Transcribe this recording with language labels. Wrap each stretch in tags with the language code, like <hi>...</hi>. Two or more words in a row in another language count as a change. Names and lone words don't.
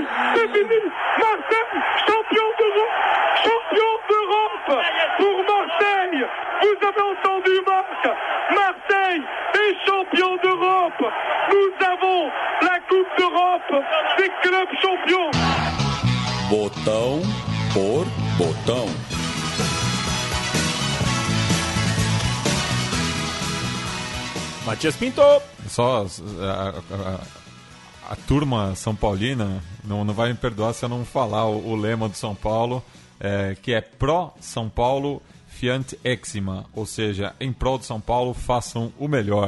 <fr>Marseille, champion d'Europe pour Marseille. Vous avez entendu, Marc. Marseille est champion d'Europe. Nous avons la Coupe d'Europe des clubs champions.</fr> <pt>Botão por botão. Matias Pinto. Só a turma São Paulina não vai me perdoar se eu não falar o lema do São Paulo, que é</pt> <la>Pro São Paulo Fiat Exima,</la> <pt>ou seja, em prol do São Paulo façam o melhor.</pt>